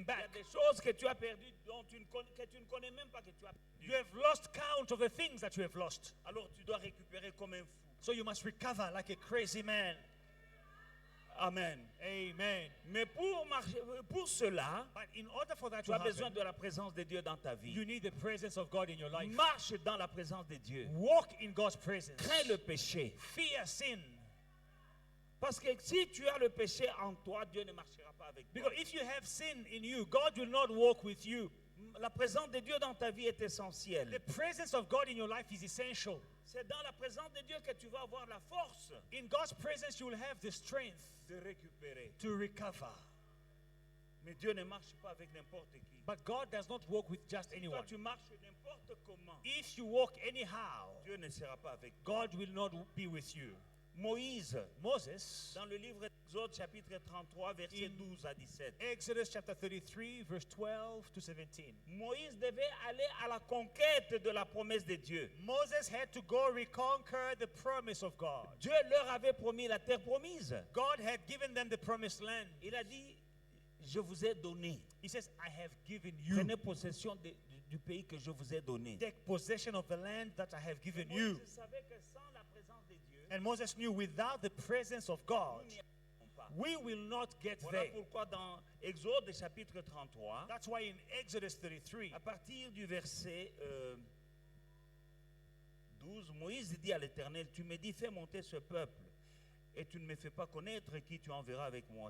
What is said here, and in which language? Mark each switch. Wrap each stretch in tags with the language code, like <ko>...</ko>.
<fr>Il y a</fr> <en>back.</en> <fr>des choses que tu as perdues que tu ne connais même pas que tu as</fr> <en>You</en> <fr>perdues.</fr> <en>have lost count of the things that you have lost.</en> <fr>Alors tu dois récupérer comme un fou.</fr> <en>So you must recover like a crazy man.</en> <fr>Amen.</fr> <en>Amen.</en> <fr>Mais pour cela,</fr> <en>But in order for that</en> <fr>tu</fr> <en>to</en> <fr>as besoin</fr> <en>happen,</en> <fr>de la présence de Dieu dans ta</fr> <en>you</en> <fr>vie.</fr> <en>need the presence of God in your life.</en> <fr>Marche dans la présence de Dieu.</fr> <en>Walk in God's presence.</en> <fr>Crains le péché.</fr> <en>Fear sin.</en> <fr>Parce que si tu as le péché en toi, Dieu ne marchera pas avec toi.</fr> <en>Because if you have sin in you, God will not walk with you.</en> <fr>La présence de Dieu dans ta vie est essentielle.</fr> <en>The presence of God in your life is essential.</en> <fr>C'est dans la présence de Dieu que tu vas avoir la force</fr> <en>In God's presence, you will have the strength</en> <fr>de récupérer.</fr> <en>to recover.</en> <fr>Mais Dieu ne marche pas avec n'importe qui.</fr> <en>But God does not walk with just</en> <fr>Toi,</fr> <en>anyone.</en> <fr>tu marches n'importe comment.</fr> <en>If you walk anyhow,</en> <fr>Dieu ne sera pas avec toi.</fr> <en>God will not be with you.</en> <fr>Moïse,</fr> <en>Moses,</en> <fr>dans le livre d'Exode, chapitre 33, versets 12 à 17.</fr> <en>Exodus chapter 33, verse 12 to 17.</en> <fr>Moïse devait aller à la conquête de la promesse de Dieu.</fr> <en>Moses had to go reconquer the promise of God.</en> <fr>Dieu leur avait promis la terre promise.</fr> <en>God had given them the promised land.</en> <fr>Il a dit, je vous ai donné.</fr> <en>He says, I have given you.</en> <fr>Prenez possession du pays que je vous ai donné.</fr> <en>Take possession of the land that I have given you.</en> <fr>Moïse savait que sans la présence de Dieu,</fr> <en>And Moses knew without the presence of God,</en> <fr>nous n'y arriverons pas.</fr> <en>we will not get</en> <fr>Voilà</fr> <en>there.</en> <fr>pourquoi dans Exode chapitre 33,</fr> <en>That's why in Exodus 33,</en> <fr>à partir du verset 12, Moïse dit à l'Éternel, tu me dis, fais monter ce peuple, et tu ne me fais pas connaître qui tu enverras avec moi.</fr>